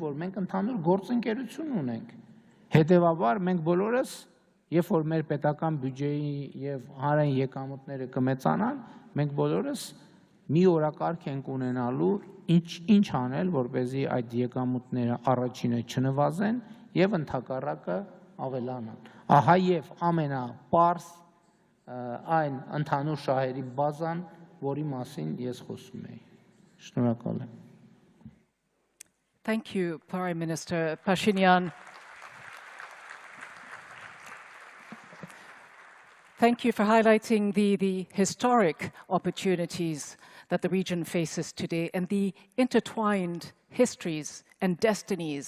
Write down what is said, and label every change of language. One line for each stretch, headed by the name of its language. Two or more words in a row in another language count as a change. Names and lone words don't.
Armenian: որ մենք ընդհանուր գործընկերություն ունենք։ Հետևաբար մենք բոլորս, երբ որ մեր պետական բյուջեի եւ հանրային եկամուտները կմեծանան, մենք բոլորս մի օրակարգ ենք ունենալու ինչ անել, որպեսզի այդ եկամուտները առաջինը չնվազեն եւ ընդհակառակը ավելանան։ Ահա եւ ամենապարզ այն ընդհանուր շահերի բազան, որի մասին ես խոսում եի։ Շնորհակալ եմ։
English: Thank you, Prime Minister Pashinyan. Thank you for highlighting the historic opportunities that the region faces today and the intertwined histories and destinies.